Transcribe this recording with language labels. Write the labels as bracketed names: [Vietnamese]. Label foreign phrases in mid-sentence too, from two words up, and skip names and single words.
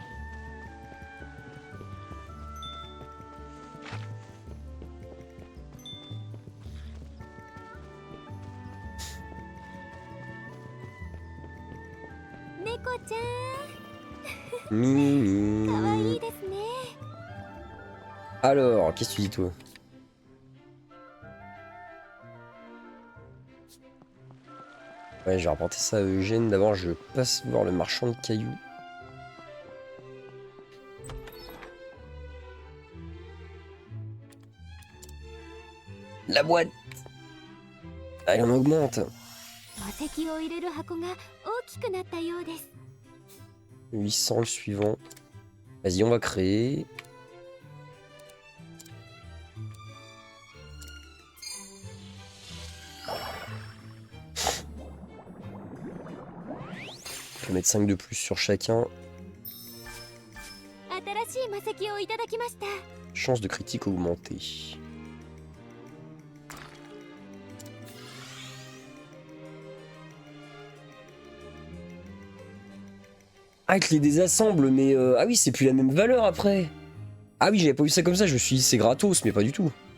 [Japanese] Neko-chan, Mimi. 可愛いですね。 [French] Alors, qu'est-ce que tu dis toi? Ouais, je vais rapporter ça à Eugène. D'abord, je passe voir le marchand de cailloux. La boîte! Allez, on augmente. [Japanese] 魔石を入れる箱が大きくなったようです。 [French] 800 le suivant. Vas-y, on va créer. Je vais mettre 5 de plus sur chacun. [Japanese] 新しい魔石をいただきました。 [French] Chance de critique augmentée. Ah, que les désassemble, mais ah oui, c'est plus la même valeur après. Ah oui, j'avais pas vu ça comme ça, je me suis dit c'est gratos, mais pas du tout.